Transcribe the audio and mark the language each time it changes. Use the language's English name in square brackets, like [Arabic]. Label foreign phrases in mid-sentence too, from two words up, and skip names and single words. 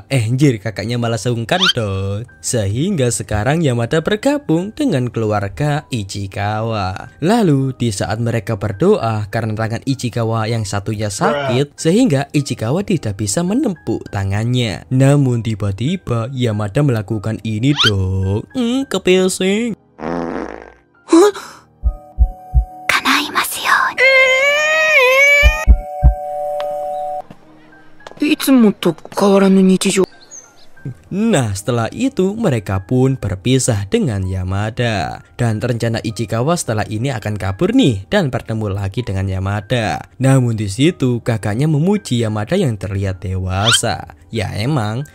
[Indonesian] Anjir, kakaknya malah sungkan dong. Sehingga sekarang Yamada bergabung dengan keluarga Ichikawa. Lalu di saat mereka berdoa karena tangan Ichikawa yang satunya sakit, sehingga Ichikawa tidak bisa menempuk tangannya. Namun tiba-tiba Yamada melakukan ini dong. Kepingsing. [Japanese] いつもと変わらぬ日常。 [Indonesian] Nah setelah itu mereka pun berpisah dengan Yamada. Dan rencana Ichikawa setelah ini akan kabur nih dan bertemu lagi dengan Yamada. Namun di situ kakaknya memuji Yamada yang terlihat dewasa. Ya emang.